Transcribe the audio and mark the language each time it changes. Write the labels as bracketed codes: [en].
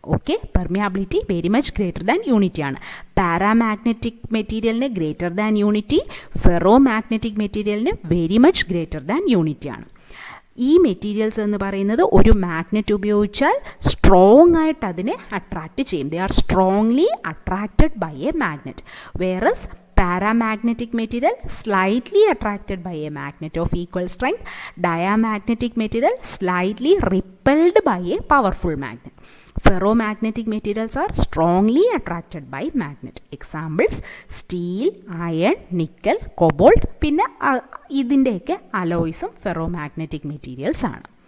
[en] Okay, permeability very much greater than unity ആണ്. Paramagnetic മെറ്റീരിയലിന് greater than unity, ferro magnetic മെറ്റീരിയലിന് very much greater than unity ആണ്. [ml] ഈ materials എന്ന് പറയുന്നത് ഒരു മാഗ്നറ്റ് ഉപയോഗിച്ചാൽ സ്ട്രോങ് ആയിട്ട് അതിനെ അട്രാക്റ്റ് ചെയ്യും. [en] They are strongly attracted by a magnet. Whereas paramagnetic material slightly attracted by a magnet of equal strength, diamagnetic material slightly repelled by a powerful magnet. Ferromagnetic materials are strongly attracted by magnet. Examples steel, iron, nickel, cobalt. [ml] പിന്നെ ഇതിൻ്റെയൊക്കെ അലോയ്സും ferromagnetic materials ആണ്.